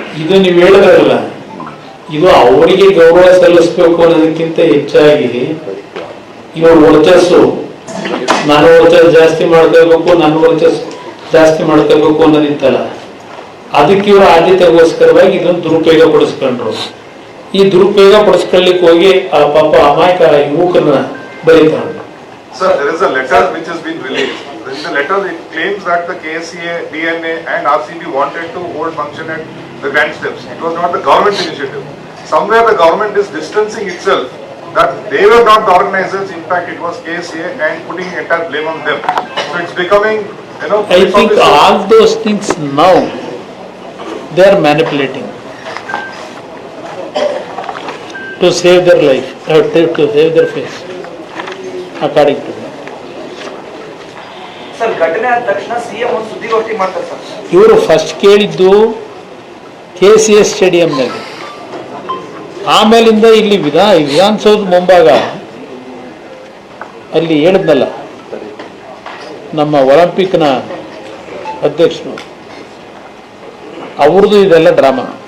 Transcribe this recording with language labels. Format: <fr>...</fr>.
<kn>ಇದು ನೀವು ಹೇಳಿದ್ರಲ್ಲ, ಇದು ಅವರಿಗೆ ಗೌರವ ಸಲ್ಲಿಸಬೇಕು ಅನ್ನೋದಕ್ಕಿಂತ ಹೆಚ್ಚಾಗಿ ಇವರು ವರ್ಚಸ್ಸು, ನಾನು ವರ್ಚಸ್ ಜಾಸ್ತಿ ಮಾಡ್ಕೋಬೇಕು, ನನ್ನ ವರ್ಚಸ್ ಜಾಸ್ತಿ ಮಾಡ್ಕೋಬೇಕು ಅನ್ನೋದಿತ್ತಲ್ಲ, ಅದಕ್ಕೆ ಇವರು ಆದ್ಯತೆಗೋಸ್ಕರವಾಗಿ ಇದನ್ನು ದುರುಪಯೋಗ ಪಡಿಸ್ಕೊಂಡ್ರು. ಈ ದುರುಪಯೋಗ ಪಡಿಸ್ಕೊಳ್ಳಿಕ್ಕೆ ಹೋಗಿ ಆ ಪಾಪ ಅಮಾಯಕ ಯುವಕರನ್ನ ಬರೀತಾರೆ.</kn> <en>Sir, there is a letter which has been released. In the letter, it claims that the KSCA, DNA and RCB wanted to hold function at the Grand Steps. It was not the government initiative. Somewhere the government is distancing itself that they were not the organizers. In fact, it was KSCA and putting entire blame on them. So it's becoming, I think all those things now they are manipulating to save their life, to save their face, according to them.</en> <kn>Sir ಘಟನೆ ಆದ ತಕ್ಷಣ CM ಒಂದು ಸುದ್ದಿಗೋಷ್ಠಿ ಮಾಡ್ತಾರೆ sir. ಇವರು first ಕೇಳಿದ್ದು KCS ಸ್ಟೇಡಿಯಂನಲ್ಲಿ, ಆಮೇಲಿಂದ ಇಲ್ಲಿ ವಿಧಾನಸೌಧ ಮುಂಭಾಗ ಅಲ್ಲಿ ಹೇಳಿದ್ನಲ್ಲ ನಮ್ಮ ಒಲಿಂಪಿಕ್ನ ಅಧ್ಯಕ್ಷರು, ಅವ್ರದ್ದು ಇದೆಲ್ಲ ಡ್ರಾಮಾ.</kn>